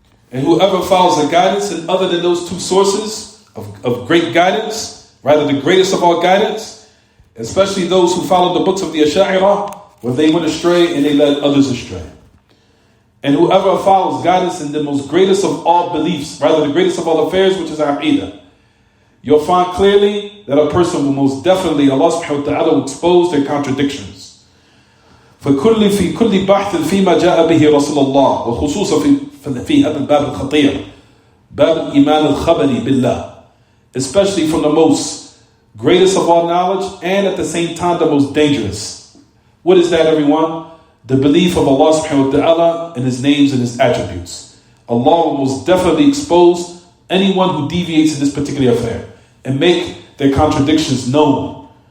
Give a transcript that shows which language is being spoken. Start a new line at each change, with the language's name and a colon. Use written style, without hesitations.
English: And whoever follows the guidance and other than those two sources of great guidance, rather the greatest of all guidance, especially those who follow the books of the Ash'ariyah, where they went astray and they led others astray. And whoever follows guidance in the most greatest of all beliefs, rather the greatest of all affairs, which is aqidah, you'll find clearly that a person will most definitely, Allah subhanahu wa ta'ala will expose their contradictions.
Arabic: في كل بحث فيما جاء به رسول الله وخصوصا في هذا الباب الخطير. Bab al-Iman al-Khabari billah,
English: especially from the most greatest of all knowledge and at the same time the most dangerous. What is that, everyone? The belief of Allah subhanahu wa ta'ala in His names and His attributes. Allah will most definitely expose anyone who deviates in this particular affair and make their contradictions known.